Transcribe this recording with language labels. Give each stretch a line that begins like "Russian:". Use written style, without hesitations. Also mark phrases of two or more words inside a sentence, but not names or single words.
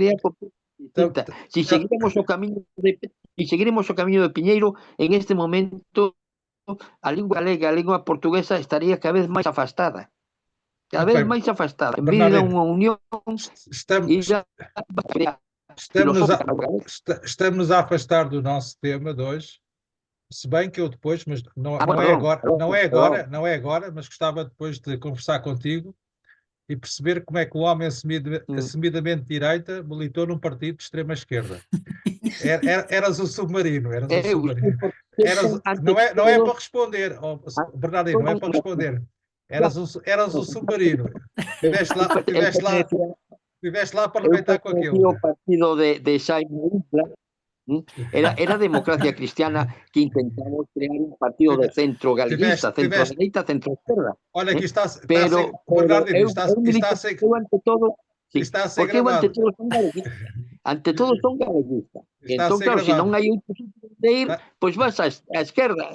Galician: idea completamente distinta. Si seguiremos o camiño de Piñeiro, en este momento a lingua galega, a lingua portuguesa estaría cada vez máis afastada. Cada vez máis afastada. En vez de unha unión,
Portuguese: Estamos a afastar do nosso tema de hoje, se bem que eu depois, mas não é agora, mas gostava depois de conversar contigo e perceber como é que o homem assumidamente de direita militou num partido de extrema-esquerda. Eras o submarino, não é para responder, Bernardino, não é para responder. Eras o submarino. Estiveste lá para arrebentar com aquilo.
Galician: O partido de Jaime Isla, era a democracia cristiana que intentamos crear un partido de centro galeguista, centro-dereita, centro-esquerda.
Portuguese: Olha, aqui está Bernardino, está a ser gravado.
Galician: Ante todo son galeguistas. Entón, claro, se non hai outro sitio de ir, pois vas á esquerda.